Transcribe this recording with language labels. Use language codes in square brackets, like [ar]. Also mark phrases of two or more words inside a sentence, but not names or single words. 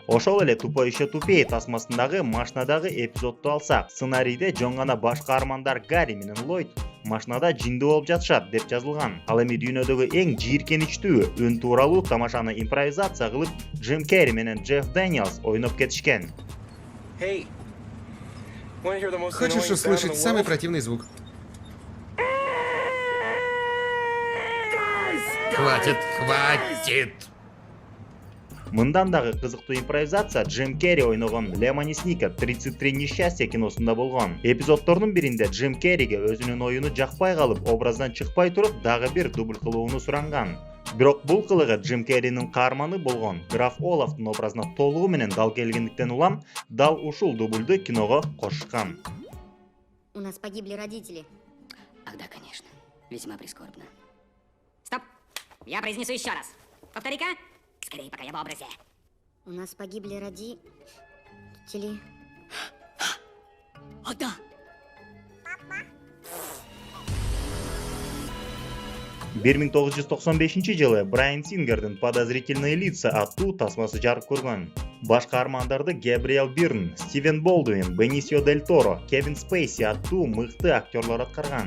[ky] Ошол эле Тупой еще тупее тасмасындагы машинадагы эпизодду алсак, сценарийде жөн гана баш каармандар Гарри менен Ллойд машинада жиндүү болуп жатышат деп жазылган. Ал эми дүйнөдөгү эң жийиркеничтүү үн тууралуу тамашаны импровизация кылып Джим Керри менен Джефф Дэниелс ойноп кетишкен. [ru] Хочешь услышать самый противный звук? Хватит, хватит! [ky] Мындан дагы кызыктуу импровизация Джим Керри ойногон Лемони Сникет 33 несчастья киносунда болгон. Эпизоддордун биринде Джим Керриге өзүнүн оюну жакпай калып, образдан чыкпай туруп, дагы бир дубль кылууну суранган. Бирок бул кылыгы Джим Керринин каарманы болгон граф Олафтын образына толугу менен дал келгендиктен улам дал ушул дубльду киного кошушкан. [ru] У нас погибли родители. Ах да, конечно. Весьма прискорбно. Стоп! Я произнесу еще раз. Повтори-ка. Скорее, пока я в образе. У нас погибли родители. О, да! [ky] Бир 1995-жылы Брайан Сингердин «Подозрительные лица» аттуу тасмасы жарык көргөн. Баш каармандарды Габриэл Бирн, Стивен Болдуин, Бенисио Дель Торо, Кевин Спейси аттуу мыкты актерлор аткарган.